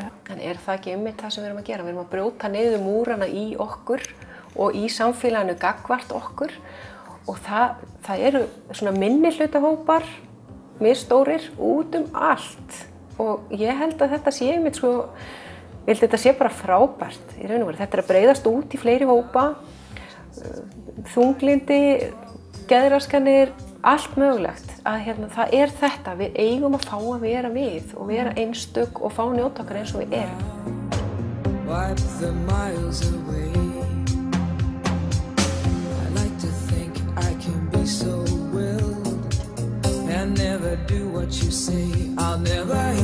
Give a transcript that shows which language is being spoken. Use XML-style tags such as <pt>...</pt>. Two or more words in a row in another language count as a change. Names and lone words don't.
<is>En er það ekki einmitt það sem við erum að gera? Við erum að brjóta niður múrana í okkur og í samfélaginu gagnvart okkur og það eru svona minnihlutahópar, misstórir, út allt og ég held að þetta sé einmitt ég held að þetta sé bara frábært í raun og veru. Þetta að breiðast út í fleiri hópa, þunglyndi, geðraskanir, allt mögulegt. það þetta, við eigum að fá að vera við og vera einstök og fá að njóta okkar eins og við erum.</is> <en>Wipe the miles away. I like to think I can be so willed and never do what you say. I'll never</en>